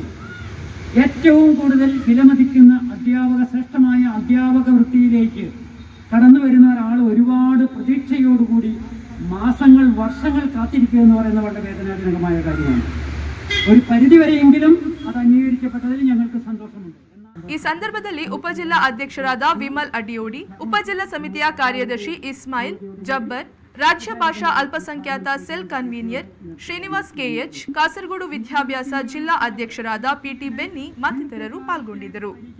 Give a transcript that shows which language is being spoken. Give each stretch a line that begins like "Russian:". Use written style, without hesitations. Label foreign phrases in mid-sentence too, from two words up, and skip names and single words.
Malayalam: ഏറ്റവും കൂടുതൽ വിലമതിക്കുന്ന ശ്രേഷ്ഠമായ അധ്യാപക വൃത്തിയിലേക്ക് കടന്നു വരുന്ന ഒരാൾ ഒരുപാട് പ്രതീക്ഷയോടുകൂടി മാസങ്ങൾ വർഷങ്ങൾ കാത്തിരിക്കുക എന്ന് പറയുന്നത് വളരെ വേദനാജനകമായ കാര്യമാണ്. ഒരു പരിധിവരെയെങ്കിലും അത് അംഗീകരിക്കപ്പെട്ടതിൽ ഞങ്ങൾക്ക് സന്തോഷമുണ്ട്.
Kannada: ಈ ಸಂದರ್ಭದಲ್ಲಿ ಉಪಜಿಲ್ಲಾ ಅಧ್ಯಕ್ಷರಾದ ವಿಮಲ್ ಅಡಿಯೋಡಿ, ಉಪಜಿಲ್ಲಾ ಸಮಿತಿಯ ಕಾರ್ಯದರ್ಶಿ ಇಸ್ಮಾಯಿಲ್ ಜಬ್ಬರ್, ರಾಜ್ಯ ಭಾಷಾ ಅಲ್ಪಸಂಖ್ಯಾತ
English: cell convener
Kannada: ಶ್ರೀನಿವಾಸ್ ಕೆಎಚ್, ಕಾಸರಗೋಡು ವಿದ್ಯಾಭ್ಯಾಸ ಜಿಲ್ಲಾ ಅಧ್ಯಕ್ಷರಾದ ಪಿಟಿ ಬೆನ್ನಿ ಮತ್ತಿತರರು ಪಾಲ್ಗೊಂಡಿದ್ದರು.